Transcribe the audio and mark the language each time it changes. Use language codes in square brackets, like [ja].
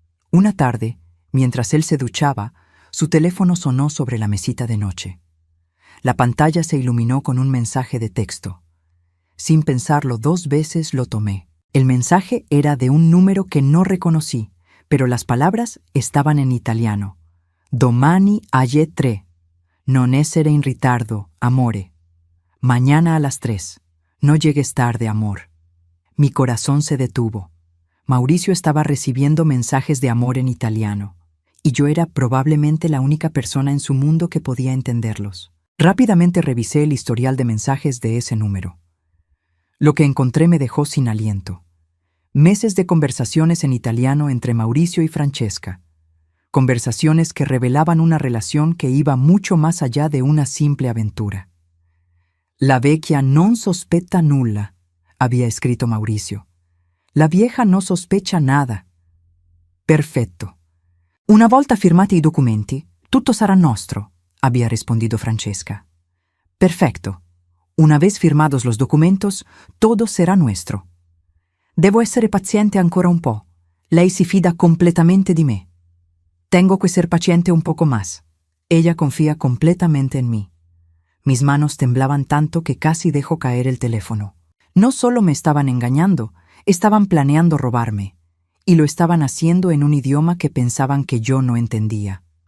[es] Una tarde, mientras él se duchaba, su teléfono sonó sobre la mesita de noche. La pantalla se iluminó con un mensaje de texto. Sin pensarlo 2 veces lo tomé. El mensaje era de un número que no reconocí, pero las palabras estaban en italiano. [it] Domani alle 3. Non essere in ritardo, amore. [es] Mañana a las 3. No llegues tarde, amor. Mi corazón se detuvo. Mauricio estaba recibiendo mensajes de amor en italiano, y yo era probablemente la única persona en su mundo que podía entenderlos. Rápidamente revisé el historial de mensajes de ese número. Lo que encontré me dejó sin aliento. Meses de conversaciones en italiano entre Mauricio y Francesca. Conversaciones que revelaban una relación que iba mucho más allá de una simple aventura. [it] La vecchia non sospetta nulla, [es] había escrito Mauricio. La vieja no sospecha nada. [it] Perfetto. Una volta firmati i documenti, tutto sarà nostro, [es] había respondido Francesca. Perfecto. Una vez firmados los documentos, todo será nuestro. [it] Devo essere paziente ancora un po'. Lei si fida completamente di me. [es] Tengo que ser paciente un poco más. Ella confía completamente en mí. Mis manos temblaban tanto que casi dejo caer el teléfono. No solo me estaban engañando, estaban planeando robarme, y lo estaban haciendo en un idioma que pensaban que yo no entendía.